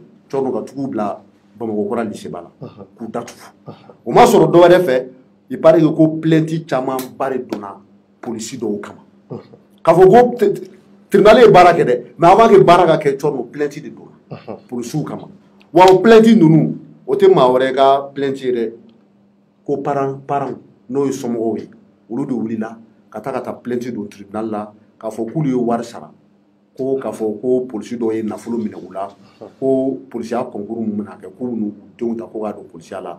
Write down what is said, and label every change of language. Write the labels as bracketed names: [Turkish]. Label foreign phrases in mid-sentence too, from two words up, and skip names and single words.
[Bambara] cɔrno ka tugu bila Bamakɔ kura lycée ba la k'u datugu o ma sɔrɔ dɔ wɛrɛ fɛ [French] il paraît que [Bambara] ko plainte caman ba de donna polisi dɔw kama k'a fɔ ko tribunal ye baara kɛ dɛ [French] mais avant que [Bambara] baara ka kɛ cɔrno plainte de donna polisiw kama wa o plainte ninnu o tɛ maa wɛrɛ ka plainte ye dɛ ko parents n'o ye somɔgɔw ye olu de wulila ka taa plainte don tribunal la k'a fɔ k'olu ye wari sara ko k'a fɔ ko polisi dɔw ye nafolo minɛ u la ko polisiya concours mun bɛna kɛ k'u n'u denw ta ko k'a don polisiya la